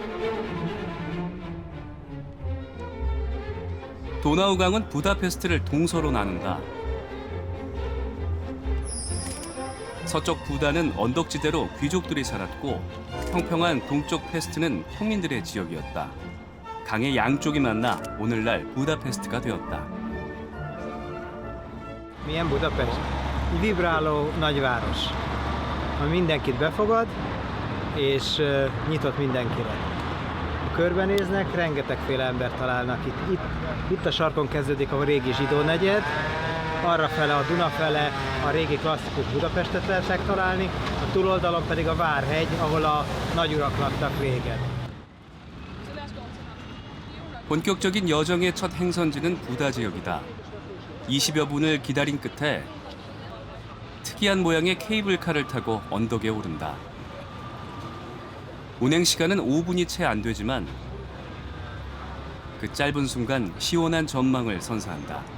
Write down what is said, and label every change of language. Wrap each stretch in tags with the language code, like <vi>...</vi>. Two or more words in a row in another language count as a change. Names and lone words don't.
<ko>도나우강은 부다페스트를 동서로 나눈다. 서쪽 부다는 언덕지대로 귀족들이 살았고 평평한 동쪽 페스트는 평민들의 지역이었다. 강의 양쪽이 만나 오늘날 부다페스트가 되었다.</ko> <hu>Milyen Budapest? Vibráló nagyváros, ami mindenkit befogad, és nyitott mindenkire. Ha körbenéznek, rengetegféle embert találnak itt. Itt a sarkon kezdődik a régi zsidó negyed, arra fele, a Duna fele a régi klasszikus Budapestet lehet megtalálni, a túloldalon pedig a Várhegy, ahol a nagyurak laktak régen.</hu> <ko>본격적인 여정의 첫 행선지는 부다 지역이다. 20여 분을 기다린 끝에 특이한 모양의 케이블카를 타고 언덕에 오른다. 운행 시간은 5분이 채 안 되지만 그 짧은 순간 시원한 전망을 선사한다.</ko>